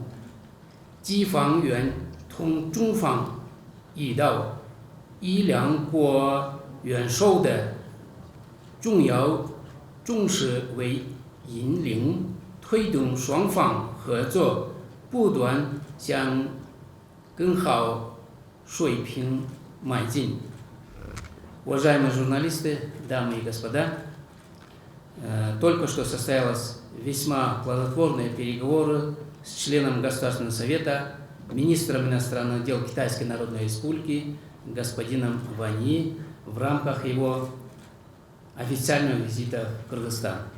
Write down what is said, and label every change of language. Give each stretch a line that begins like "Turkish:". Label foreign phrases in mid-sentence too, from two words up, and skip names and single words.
Chinese: 机方愿同中方一道以两国元首的重要重视为引领，推动双方合作不断向更好水平迈进。
Russian: Уважаемые журналисты, дамы и господа, только что состоялись весьма плодотворные переговоры с членом Государственного совета, министром иностранных дел Китайской Народной Республики господином Ван Йи в рамках его официального визита в Кыргызстан.